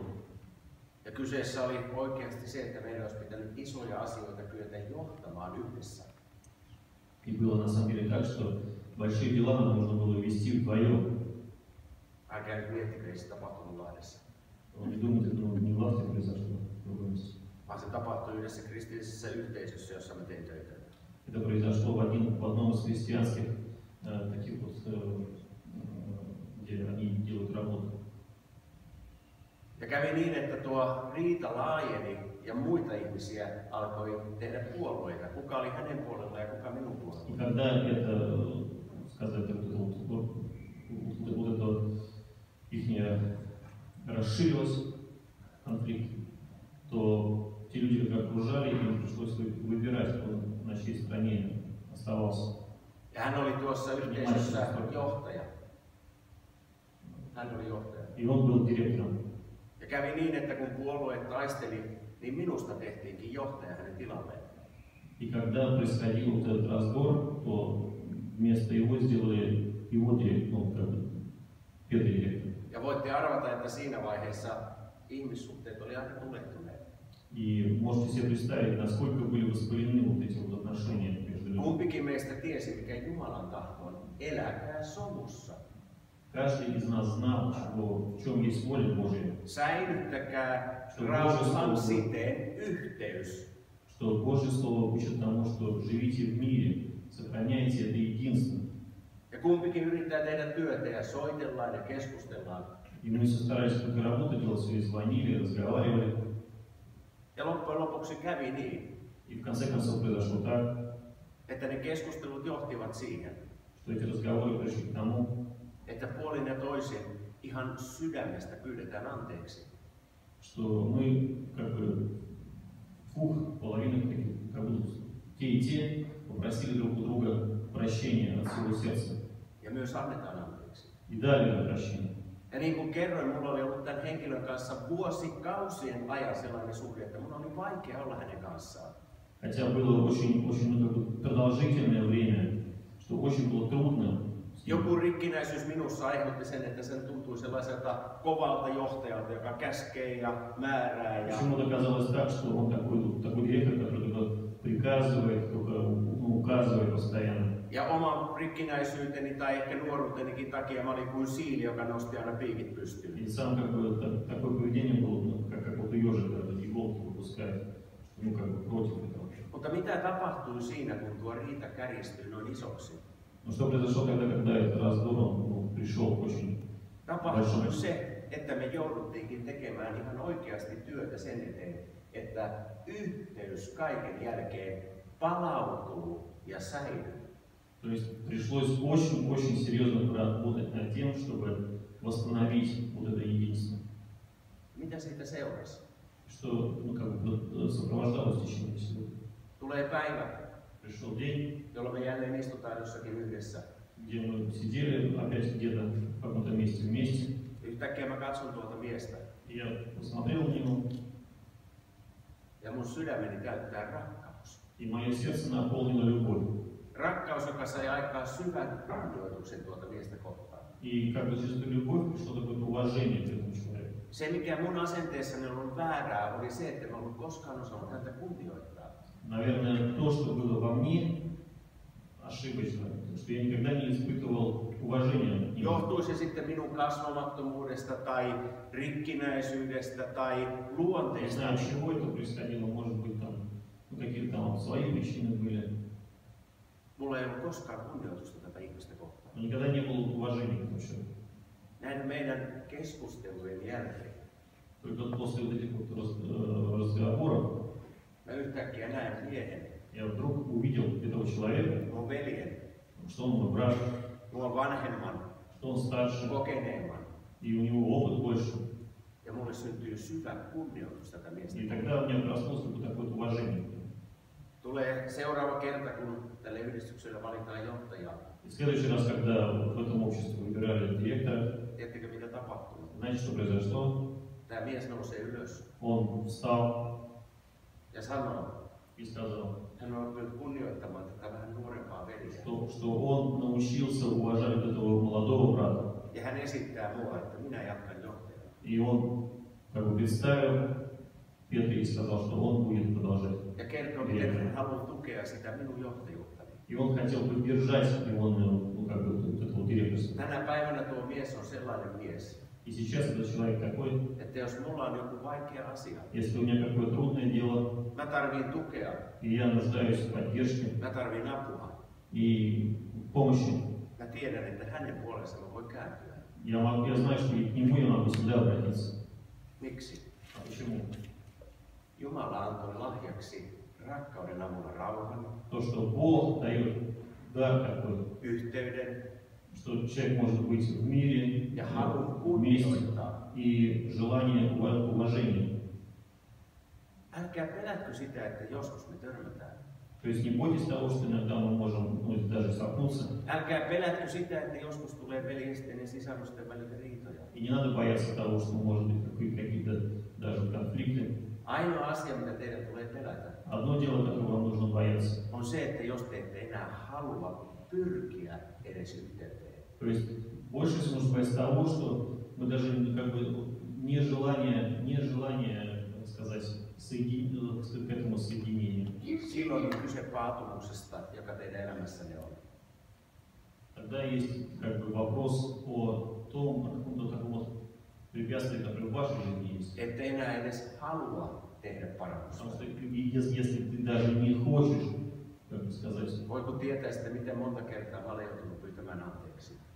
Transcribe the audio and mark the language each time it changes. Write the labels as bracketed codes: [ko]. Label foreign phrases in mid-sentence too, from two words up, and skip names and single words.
[fi] Ja kyseessä oli oikeasti se, että meidän olisi pitänyt isoja asioita kyetä johtamaan yhdessä. [ru] И было на самом деле так, что большие дела нам нужно было вести вдвоем. [fi] Älkää nyt miettikö, ei se tapahtunut Lahdessa, [ru] Он не думает, это не в Лавте произошло, в другом месте. [fi] vaan se tapahtui yhdessä kristillisessä yhteisössä, jossa mä tein töitä. [ru] Это произошло в одном из христианских таких вот, где они делают работу. [fi] Ja kävi niin, että tuo riita laajeni ja muita ihmisiä alkoi tehdä puolueita. Kuka oli hänen puolella ja kuka minun [ru] И [fi] puolella. [ru] когда это, сказать, вот это их расширилось, конфликт, то те люди, которые окружали, им пришлось выбирать, кто на чьей стороне оставался. [fi] Ja hän oli tuossa yhteisössä johtaja. Hän oli johtaja. [ru] И он был директором. [fi] Ja kävi niin, että kun puolueet taisteli, niin minusta tehtiinkin johtaja hänen tilalleen. [ru] И когда происходил вот этот раздор, то вместо его сделали его первый директор. [fi] Ja voitte arvata, että siinä vaiheessa ihmissuhteet oli aika tulehtuneet. [ru] И можете себе представить, насколько были воспалены вот эти вот отношения между людьми. [fi] Kumpikin meistä tiesi, mikä Jumalan tahto on. Eläkää sovussa. [ru] Каждый из нас знал, в чем есть воля Божья. [fi] Säilyttäkää rauhan siteen yhteys. [ru] Что Божье Слово учит тому, что живите в мире, сохраняйте это единство. [fi] Ja kumpikin yrittää tehdä työtä ja soitellaan ja keskustellaan. [ru] И мы все старались только работу делать, все звонили, разговаривали. [fi] Ja loppujen lopuksi kävi niin, [ru] И в конце концов произошло так, [fi] että ne keskustelut johtivat siihen, [ru] что эти разговоры пришли к тому, [fi] että puolin ja toisin ihan sydämestä pyydetään anteeksi. [ru] что мы как бы половина, как будто те и те попросили друг у друга прощения от всего сердца. [fi] Ja myös annetaan anteeksi. [ru] И дали это прощение. [fi] Ja niin kuin kerroin, mulla oli ollut tämän henkilön kanssa vuosikausien ajan sellainen suhde, että mun oli vaikea olla hänen kanssaan. [ru] Хотя было очень продолжительное время, что очень было трудно. [fi] Joku rikkinäisyys minussa aiheutti sen, että sen tuntui sellaiselta kovalta johtajalta, joka käskee ja määrää. [ru] Почему-то казалось так, что он такой директор, который только приказывает, только указывает постоянно. [fi] Ja oman rikkinäisyyteni tai ehkä nuoruutenikin takia mä olin kuin siili, joka nosti aina piikit pystyyn. [ru] И сам такое поведение было, как какой-то ежик, когда иголки выпускает, против этого. [fi] Mutta mitä tapahtui siinä, kun tuo riita kärjistyi noin isoksi? [ru] Но что произошло тогда, когда этот раздор пришел очень [fi] Tapahtui se, että me jouduttiinkin tekemään ihan oikeasti työtä sen eteen, että yhteys kaiken jälkeen palautuu ja säilyy. [ru] То есть пришлось очень серьезно поработать над тем, чтобы восстановить вот это единство. [fi] Mitä siitä seurasi? [ru] Что сопровождалось в течение всего. [fi] Tulee päivä, [ru] Пришел день, [fi] jolloin me jälleen istutaan jossakin yhdessä. [ru] где мы sидели опять где-то в каком-то месте вместе. [fi] Yhtäkkiä mä katson tuota miestä. [ru] И я посмотрел на него, [fi] Ja mun sydämeni täyttää rakkaus. [ru] и мое сердце наполнило любовь. [fi] Rakkaus, joka sai aikaan syvän kunnioituksen tuota miestä kohtaan. [ru] И как бы через эту любовь пришло такое уважение к этому человеку. [fi] Se, mikä mun asenteessani on ollut väärää, oli se, että mä en ollut koskaan osannut häntä kunnioittaa. [ru] Наверное, то, что было во мне, ошибочно, что я никогда не испытывал уважения к нему. [fi] Johtui se sitten minun kasvamattomuudesta tai rikkinäisyydestä tai [ru] Не [fi] luonteesta. [ru] знаю, от чего это происходило, может быть, там какие-то там свои причины были. [fi] Mulla ei ollut koskaan kunnioitusta tätä ihmistä kohtaan. [ru] Но никогда не было уважения к этому человеку. [fi] Näiden meidän keskustelujen jälkeen [ru] Только после вот этих вот разговоров [fi] mä yhtäkkiä näen miehen, [ru] я вдруг увидел этого человека, [fi] mun veljen, [ru] что он мой брат, [fi] mua vanhemman, [ru] что он старше, [fi] kokeneemman. [ru] и у него опыт больше. [fi] Ja mulle syntyy syvä kunnioitus tätä miestä. [ru] И тогда у меня проснулось такое вот уважение. [fi] Tulee seuraava kerta, kun tälle yhdistykselle valitaan johtajaa. [ru] И в следующий раз, когда в этом обществе выбирали директора, [fi] Tiedättekö mitä tapahtuu? [ru] знаете, что произошло? [fi] Tämä mies nousee ylös [ru] Он встал [fi] ja sanoo, [ru] и сказал, [fi] hän on oppinut kunnioittamaan tätä vähän nuorempaa veljeä. [ru] что он научился уважать вот этого молодого брата. [fi] Ja hän esittää mua, että minä jatkan johtajana. [ru] И он как бы представил Петре и сказал, что он будет продолжать. [fi] Ja kertoo, miten hän haluaa tukea sitä minun johtajuuttani. [ru] И он хотел поддержать его, как бы, вот этого директорства. [fi] Tänä päivänä tuo mies on sellainen mies, [ru] И сейчас этот человек такой, [fi] että jos mulla on joku vaikea asia, [ru] если у меня какое трудное дело, [fi] mä tarviin tukea, [ru] и я нуждаюсь в поддержке [fi] mä tarviin apua. [ru] и помощи, [fi] Mä tiedän, että hänen puolestaan mä voin kääntyä. [ru] я знаю, что к нему я могу всегда обратиться. [fi] Miksi? [ru] А почему? [fi] Jumala antoi lahjaksi rakkauden avulla rauhan, [ru] То, что Бог дает дар такой, [fi] yhteyden [ru] что человек может быть в мире, [fi] ja halun [ru] вместе, [fi] kunnioittaa. [ru] и желание уважения. [fi] Älkää pelätkö sitä, että joskus me törmätään. [ru] То есть не бойтесь того, что иногда мы можем даже столкнуться. [fi] Älkää pelätkö sitä, että joskus tulee veljesten ja sisarusten välillä riitoja. [ru] И не надо бояться того, что может быть какие-то даже конфликты. [fi] Ainoa asia, mitä teidän tulee pelätä, [ru] Одно дело, которого вам нужно бояться. [fi] on se, että jos te ette enää halua pyrkiä edes yhteyteen. [ru] То есть больше всего нужно бояться того, что мы даже как бы нежелание, так сказать, к этому соединению. [fi] Silloin on kyse paatumuksesta, joka teidän elämässänne on. [ru] Тогда есть как бы вопрос о том, о каком-то таком вот препятствии, которое в вашей жизни есть. [fi] Ette enää edes halua tehdä parannusta. [ru] Потому что если ты даже не хочешь, как бы сказать, [fi] Voiko tietää sitten, miten monta kertaa mä olen joutunut pyytämään anteeksi?